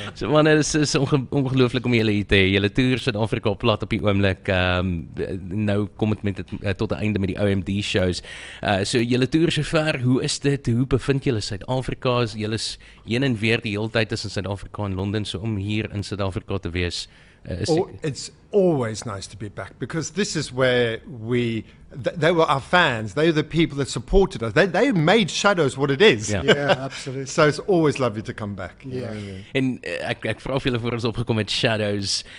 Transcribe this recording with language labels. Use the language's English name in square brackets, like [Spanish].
[Afrikaans] So man, dit is ongelooflik om julle hier te hê. Julle toer Suid-Afrika plat op die oomblik. Nou kom dit met tot 'n einde met die OMD shows. So julle toer sover, hoe is dit? Hoe bevind julle Suid-Afrika? Julle is heen en weer die hele tyd tussen Suid-Afrika en Londen, so om hier in Suid-Afrika te wees. [English] It's always nice to be back because this is where they were our fans. They were the people that supported us. They made Shadows what it is. Yeah, absolutely. So it's always lovely to come back. Yeah. [Afrikaans] En ek vra of julle voor ons opgekom met Shadows.